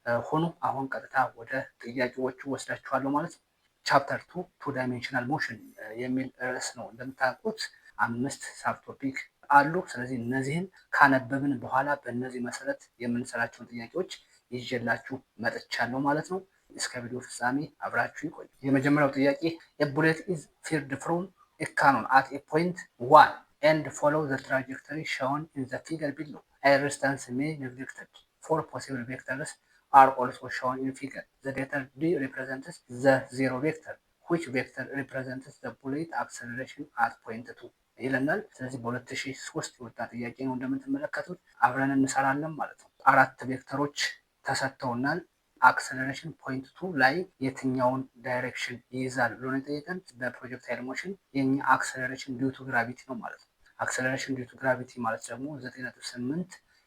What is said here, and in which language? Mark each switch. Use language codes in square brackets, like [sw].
[am] ሆኑ። አሁን ቀጥታ ወደ ጥያቄዎቹ ወስዳችኋለሁ ማለት ነው። ቻፕተር 2 ቱ ዳይሜንሽናል ሞሽን የሚል ርዕስ ነው። እንደምታውቁት 5 ሳብቶፒክ አሉ። ስለዚህ እነዚህን ካነበብን በኋላ በእነዚህ መሰረት የምንሰራቸውን ጥያቄዎች ይዤላችሁ መጥቻለሁ ማለት ነው። እስከ ቪዲዮ ፍጻሜ አብራችሁ ይቆዩ። የመጀመሪያው ጥያቄ [en] a bullet is fired from a cannon at a point 1 and follow the trajectory shown in the figure below. A resistance may neglected. 4 possible vectors are also shown in figure. The letter D represents the zero vector. Which vector represents the bullet acceleration at point 2 [am] ይለናል። ስለዚህ በ2003 የወጣ ጥያቄ ነው። እንደምትመለከቱት አብረን እንሰራለን ማለት ነው። አራት ቬክተሮች ተሰጥተውናል። አክሰለሬሽን ፖይንት 2 ላይ የትኛውን ዳይሬክሽን ይይዛል ብሎ ነው የጠየቀን። በፕሮጀክታይል ሞሽን የኛ አክሰለሬሽን ዲዩ ቱ ግራቪቲ ነው ማለት ነው። አክሰለሬሽን ዲዩ ቱ ግራቪቲ ማለት ደግሞ 9.8